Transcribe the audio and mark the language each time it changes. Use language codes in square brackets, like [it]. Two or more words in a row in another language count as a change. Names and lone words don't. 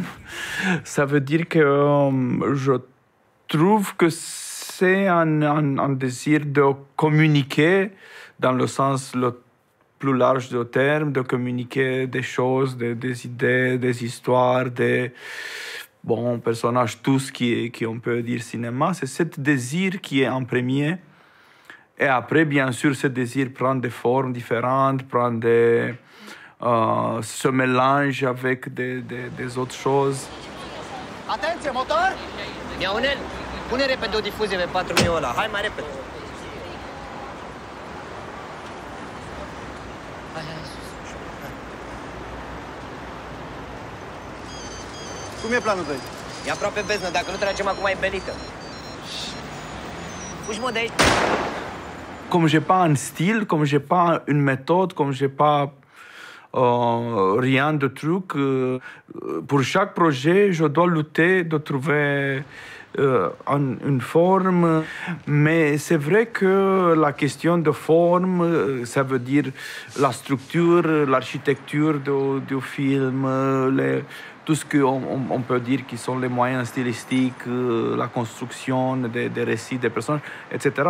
[fr] Ça veut dire que je trouve que c'est un désir de communiquer dans le sens le plus large du terme, de communiquer des choses, des idées, des histoires, des personnages, tout ce qui on peut dire cinéma. C'est ce désir qui est en premier. Et après, bien sûr, ce désir prend des formes différentes, se mélange avec des autres choses. [ro] Atenție, motor! Iaunel, pune repede o difuzie pe 4000 ăla. Hai mai repede. Cum e planul 2? E aproape beznă, dacă nu tragem acum e benită. Fugi, mă, de aici. [fr] Comme j'ai pas un style, comme j'ai pas une méthode, comme j'ai pas rien de truc, pour chaque projet, je dois lutter de trouver une forme. Mais c'est vrai que la question de forme, ça veut dire la structure, l'architecture du film, tout ce qu'on peut dire qui sont les moyens stylistiques, la construction des récits, des personnages, etc.